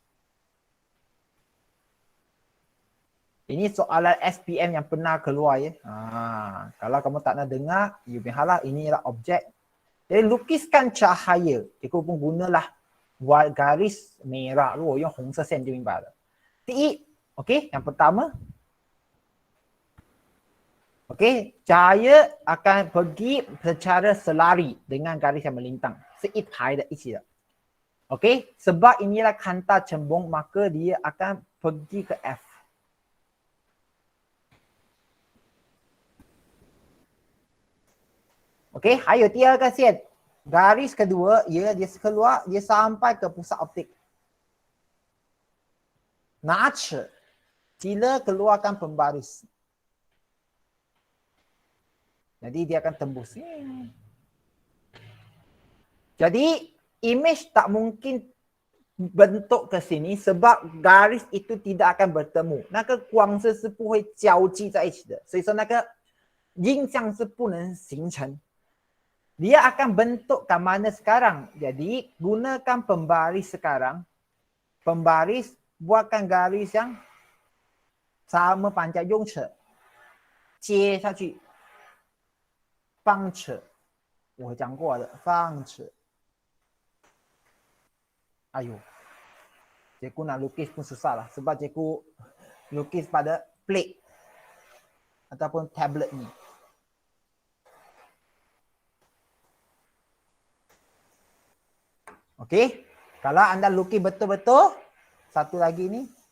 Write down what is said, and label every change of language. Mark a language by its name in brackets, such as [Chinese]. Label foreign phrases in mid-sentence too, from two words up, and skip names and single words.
[Malay] Ini soalan SPM yang pernah keluar ya. Kalau kamu tak nak dengar, you biarlah, ini ialah objek. Jadi, lukiskan cahaya. Cikgu pun gunalah garis merah. Lu yang [Chinese] 红色线就明白了。第一 okey, [Malay] yang pertama. Okey, cahaya akan pergi secara selari dengan garis yang melintang. [Chinese] 是一排的一起的。 [Malay] Okey, sebab inilah kanta cembung, maka dia akan pergi ke F. Okey, [Chinese] 还有第二个线。 [Malay] Garis kedua, dia keluar, dia sampai ke pusat optik. Nache, sila keluarkan pembaris. Jadi dia akan tembus. Jadi image tak mungkin bentuk ke sini sebab garis itu tidak akan bertemu. [Chinese] 那个光是不会交际在一起的，所以说那个印象是不能形成。 [Malay] Dia akan bentuk ke mana sekarang. Jadi gunakan pembaris sekarang. Pembaris buatkan garis yang sama panjang [Chinese] 用尺接下去放尺我讲过的放尺 [Malay] ayo cikgu nak lukis pun susah lah sebab cikgu lukis pada plate ataupun tablet ni. Okey, kalau anda lukis betul-betul, satu lagi ni.